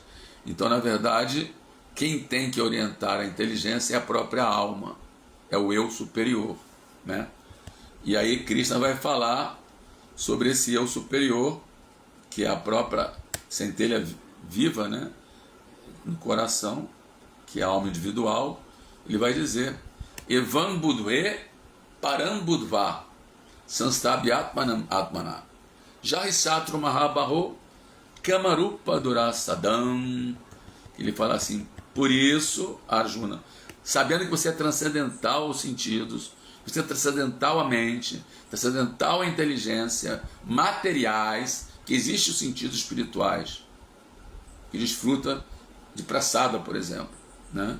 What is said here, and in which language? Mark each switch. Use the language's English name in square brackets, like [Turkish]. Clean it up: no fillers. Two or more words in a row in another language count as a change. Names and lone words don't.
[Portuguese] Então, na verdade, quem tem que orientar a inteligência é a própria alma, é o eu superior, né? E aí Krishna vai falar sobre esse eu superior, que é a própria centelha viva, né, no coração, que é a alma individual. Ele vai dizer: [Sanskrit] एवं बुद्वे परं बुद्वा संस्तभ्यात्मानम् आत्मना जहिसत्रु महाबाहो कामरूप दुरासदम्. [Portuguese] Ele fala assim: por isso, Arjuna, sabendo que você é transcendental aos sentidos, você é transcendental à mente, transcendental à inteligência, materiais, que existem os sentidos espirituais, que desfruta de prasada, por exemplo, né?